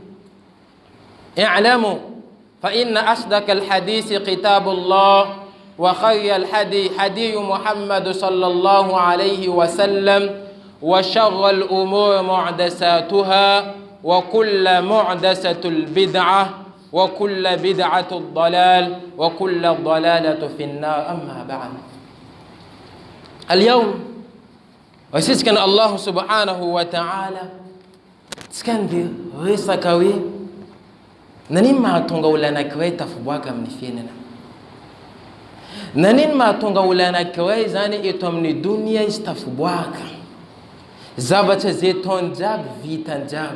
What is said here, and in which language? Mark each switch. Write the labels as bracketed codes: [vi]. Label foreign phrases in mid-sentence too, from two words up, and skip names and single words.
[ar] اعلموا فإن أصدق الحديث كتاب الله وخير الحديث حديث محمد صلى الله عليه وسلم وشر الأمور محدثاتها وكل محدثة البدعة وكل بدعة الضلال وكل ضلالة في النار. أما بعد، اليوم وسيسكن الله سبحانه وتعالى [mg] tskandy resaka hoe nanino mahatonga olona anankiray tafiboaka amin'ny fiainana? Nanino mahatonga olona anankiray zany eto amin'ny dunia izy tafiboaka? Zavatra zay ataony jiaby vitany jiaby.